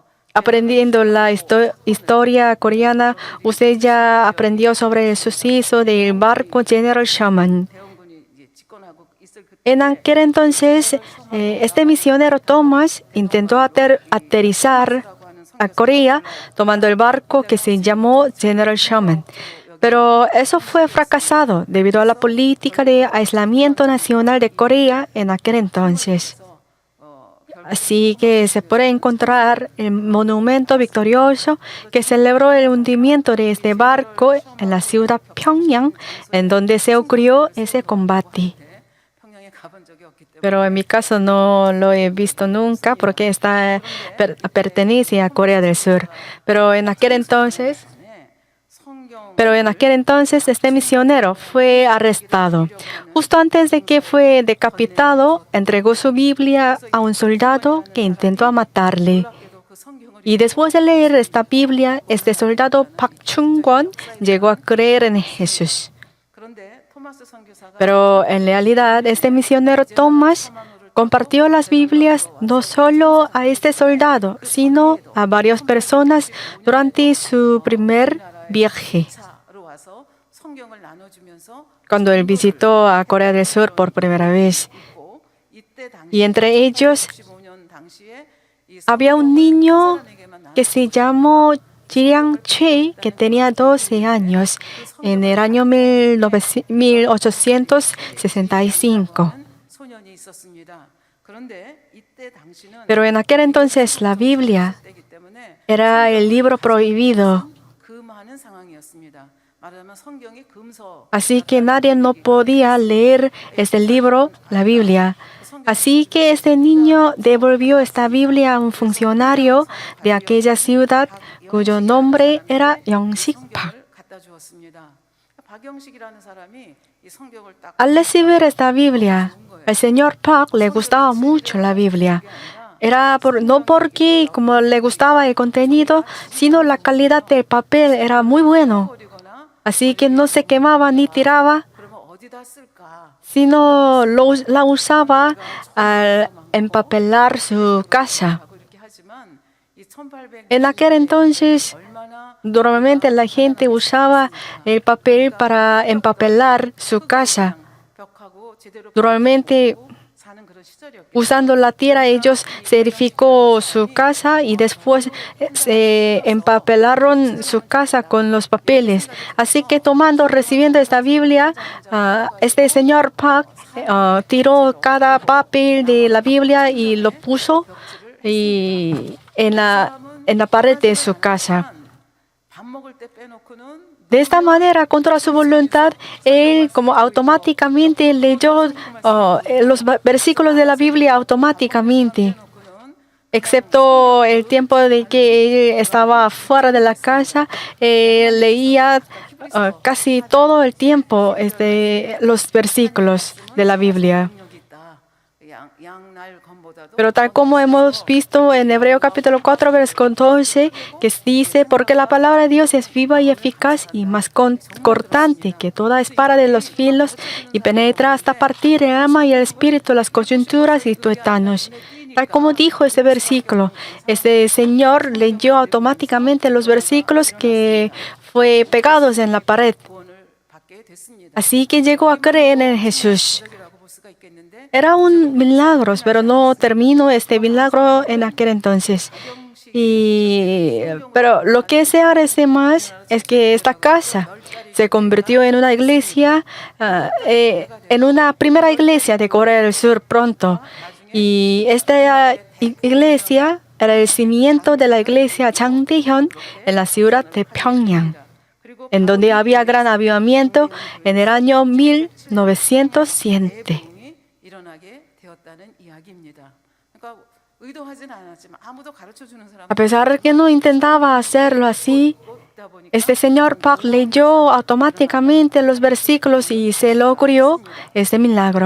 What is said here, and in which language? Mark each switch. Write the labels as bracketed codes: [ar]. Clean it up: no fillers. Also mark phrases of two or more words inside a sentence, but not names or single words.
[es] Aprendiendo la historia coreana, usted ya aprendió sobre el suceso del barco General Sherman. [ko] 대원군이 이제 집권하고 있을 그 [es] En aquel entonces, este misionero Thomas intentó aterrizar a Corea tomando el barco que se llamó General Sherman. Pero eso fue fracasado debido a la política de aislamiento nacional de Corea en aquel entonces. Así que se puede encontrar el monumento victorioso que celebró el hundimiento de este barco en la ciudad Pyongyang, en donde se ocurrió ese combate. [ko] 평양에 가본 적이 없기 때문에 [es] Pero en mi caso no lo he visto nunca porque pertenece a Corea del Sur. Pero en aquel entonces este misionero fue arrestado. Justo antes de que fue decapitado, entregó su Biblia a un soldado que intentó matarle. [ko] 그 성경을 [es] Y después de leer esta Biblia, este soldado Park Chung-kwon llegó a creer en Jesús. [ko] 그런데 토마스 선교사가 [es] Pero en realidad, este misionero Thomas compartió las Biblias no solo a este soldado, sino a varias personas durante su primer viaje, [ko] 차로 와서 성경을 나눠주면서 [es] cuando él visitó a Corea del Sur por primera vez. [ko] 있고, 이때 당시 [es] Y entre ellos [ko] 65년 당시에 이 [es] había un niño [ko] 사람에게만 [es] que se llamó Jiriang Choi, que tenía 12 años en el año 1865. [ko] 소년이 있었습니다. 그런데 이때 당시는 [es] Pero en aquel entonces la Biblia [ko] 때이기 때문에 [es] era el libro prohibido, [ko] 금하는 상황이었습니다. 말하자면 성경이 금서 [es] así que nadie no podía leer este libro, la Biblia. Así que este niño devolvió esta Biblia a un funcionario de aquella ciudad cuyo nombre era Yongsik Park. [ko] 성경을 갖다 주었습니다. 박영식이라는 사람이 이 성경을 딱 [es] Al recibir esta Biblia, al señor Park le gustaba mucho la Biblia. No porque como le gustaba el contenido, sino la calidad del papel era muy bueno. [ko] 버리거나 [es] Así que no se quemaba ni tiraba, [ko] 그러면 어디다 쓸까? [es] sino la usaba al empapelar su casa. [ko] 하고 이렇게 하지만 이 1800 [es] En aquel entonces, [ko] 얼마나 [es] normalmente la gente usaba el papel para empapelar su casa. [ko] 벽하고 제대로 [es] Normalmente, [ko] 사는 그런 시절이었기 [es] usando la tierra, ellos edificó su casa y después se empapelaron su casa con los papeles. Así que recibiendo esta Biblia, este señor Park tiró cada papel de la Biblia y lo puso en la pared de su casa. [ko] 밥 먹을 때 빼놓고는 [es] De esta manera, contra su voluntad, él como automáticamente leyó los versículos de la Biblia automáticamente, excepto el tiempo de que él estaba fuera de la casa, leía casi todo el tiempo los versículos de la Biblia. [ko] 능력이 있다. 양날 검보다도 [es] Pero tal como hemos visto en Hebreo capítulo 4, versículo 12, que dice, porque la palabra de Dios es viva y eficaz y más cortante que toda espada de los filos y penetra hasta partir el alma y el espíritu, las coyunturas y tuétanos. Tal como dijo ese versículo, este señor leyó automáticamente los versículos que fue pegados en la pared. [ko] 구원을 받게 됐습니다. [es] Así que llegó a creer en Jesús. [ko] 이라고 볼 수가 있겠는데 [es] Era un milagro, pero no terminó este milagro en aquel entonces. Pero lo que se agradece más es que esta casa se convirtió en una iglesia, en una primera iglesia de Corea del Sur pronto. Y esta iglesia era el cimiento de la iglesia Changdaehyun en la ciudad de Pyongyang, en donde había gran avivamiento en el año 1907. [ko] 이 일어나게 되었다는 이야기입니다. 그러니까 의도하진 않았지만 아무도 가르쳐 주는 사람 [es] A pesar de que no intentaba hacerlo así, [ko] 없다 보니까 [es] este señor Park leyó automáticamente los versículos y se le ocurrió este milagro.